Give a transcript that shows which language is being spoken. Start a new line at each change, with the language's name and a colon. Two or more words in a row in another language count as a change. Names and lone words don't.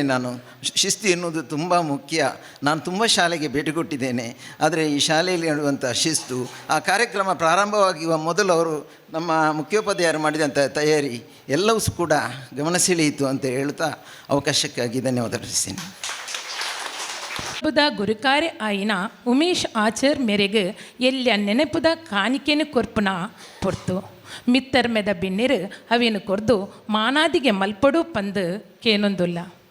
Kannada: ನಾನು ಶಿಸ್ತು ಎನ್ನುವುದು ತುಂಬ ಮುಖ್ಯ. ನಾನು ತುಂಬ ಶಾಲೆಗೆ ಭೇಟಿ ಕೊಟ್ಟಿದ್ದೇನೆ. ಆದರೆ ಈ ಶಾಲೆಯಲ್ಲಿ ನಡೆಯುವಂಥ ಶಿಸ್ತು, ಆ ಕಾರ್ಯಕ್ರಮ ಪ್ರಾರಂಭವಾಗುವ ಮೊದಲು ಅವರು ನಮ್ಮ ಮುಖ್ಯೋಪಾಧ್ಯಾಯರು ಮಾಡಿದಂಥ ತಯಾರಿ ಎಲ್ಲವೂ ಕೂಡ ಗಮನ ಸೆಳೆಯಿತು ಅಂತ ಹೇಳ್ತಾ ಅವಕಾಶಕ್ಕಾಗಿ ಧನ್ಯವಾದ ಅರ್ಪಿಸ್ತೀನಿ.
Tulu: ಗುರುಕಾರೆ ಆಯಿನ ಉಮೇಶ್ ಆಚಾರ್ ಮೇರೆಗೆ ಎಲ್ಲ ನೆನಪುದ ಕಾಣಿಕೆನು ಕೊರ್ಪುನ ಪೊರ್ತು ಮಿತ್ತರ್ಮೆದ ಬಿನ್ನಿರು ಅವೇನು ಕೊರ್ದು ಮಾನಾದಿಗೆ ಮಲ್ಪಡು ಪಂದು ಕೇನೊಂದುಲ್ಲ.